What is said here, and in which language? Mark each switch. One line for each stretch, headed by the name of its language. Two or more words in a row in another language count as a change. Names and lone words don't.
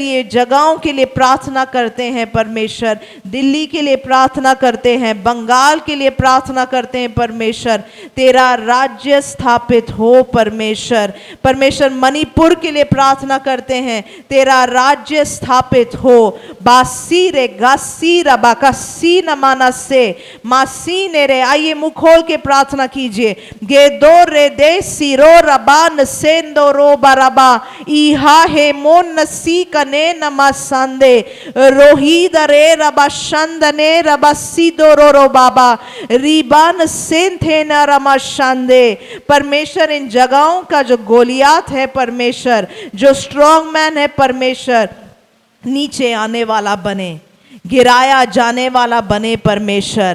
Hindi: ये जगहों के लिए प्रार्थना करते हैं परमेश्वर, दिल्ली के लिए प्रार्थना करते हैं, बंगाल के लिए प्रार्थना करते हैं परमेश्वर, तेरा राज्य स्थापित हो परमेश्वर। परमेश्वर मणिपुर के लिए प्रार्थना करते हैं, तेरा राज्य स्थापित हो। बासी रे गासी रबा कासी न माना से मासी ने रे। आइए मुंह खोल के प्रार्थना कीजिए। गे दो रे दे सिरो रबान सेंदो रो बराबा इहा हे मोन नसी कने नमा संदे रोही दरे रबा शंदने रबा सीदो रो बाबा रिबान सेंथे न रमा शांदे। परमेश्वर इन जगहों का जो गोलियात है परमेश्वर, जो
English: strong man
Hindi: है परमेश्वर, नीचे आने वाला बने, गिराया जाने वाला बने परमेश्वर।